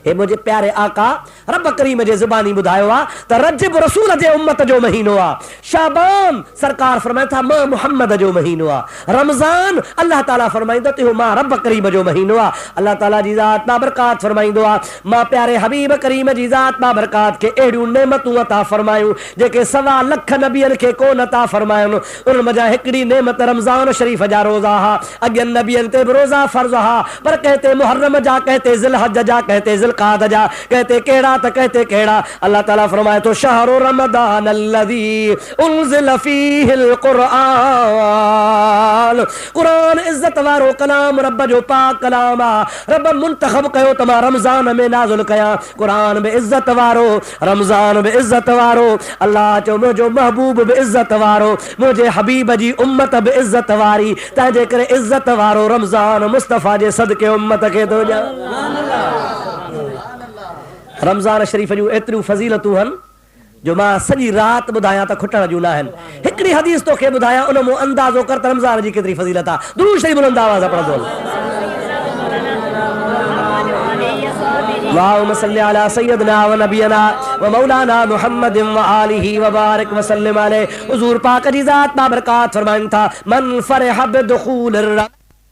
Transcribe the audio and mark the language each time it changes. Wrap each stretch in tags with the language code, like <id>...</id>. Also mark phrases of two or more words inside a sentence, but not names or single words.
<sd>हे मुझे प्यारे आका रब करीम जे ज़ुबानी बुधायो आ त रजब रसूल जे उम्मत जो महीनो आ, शाबान सरकार फरमाए था मां मुहम्मद जो महीनो आ, रमजान अल्लाह ताला फरमाइंदो ते मां रब करीम जो महीनो आ। अल्लाह ताला जी ज़ात बाबरकात फरमाइंदो आ मां प्यारे हबीब करीम जी ज़ात बाबरकात के एड़ियूं नेमतूं अता फरमायूं जेके 1.25 लख नबियन के कोन अता फरमायन। उन मजा हिकड़ी नेमत रमजान शरीफ जा रोजा हा, अगन नबियन ते रोजा फर्ज हा, पर कहते मुहर्रम जा, कहते ज़िलहज जा, कहते ज़िलक़ाद जा, कहते केड़ा त कहते केड़ा। अल्लाह ताला फरमाए तो</sd> <ar>شهر رمضان الذي أنزل فيه القرآن,</ar> <sd>कुरान इज्जत वारो कलाम रब जो पाक कलाम आ, रब मुंतखब कयो तमा रमजान में नाज़िल कया, कुरान में इज्जत वारो, रमजान में इज्जत वारो। अल्लाह चो मुझो महबूब बि इज्जत वारो, मुझे हबीब जी उम्मत बि इज्जत वारी, तंहिंजे करे इज्जत वारो रमजान मुस्तफ़ा जे सदके उम्मत खे थो ॾियां। रमजान शरीफ जूं एतिरियूं फज़ीलतूं आहिनि जो मां सॼी राति ॿुधायां त खुटण जूं न आहिनि। हिकिड़ी हदीस तोखे ॿुधायां उन मूं अंदाज़ो कर त रमज़ान जी केतिरी फज़ीलत आहे। दुरूद शरीफ बुलंद आवाज़ सां पढ़ंदो</sd> <ar>اللهم صل على سيدنا ونبينا ومولانا محمد وآله وبارك وسلم عليه.</ar> <sd>हुजूर पाक जी ज़ात बाबरकात फरमाइनि था</sd> <ar>من فرح بدخول</ar>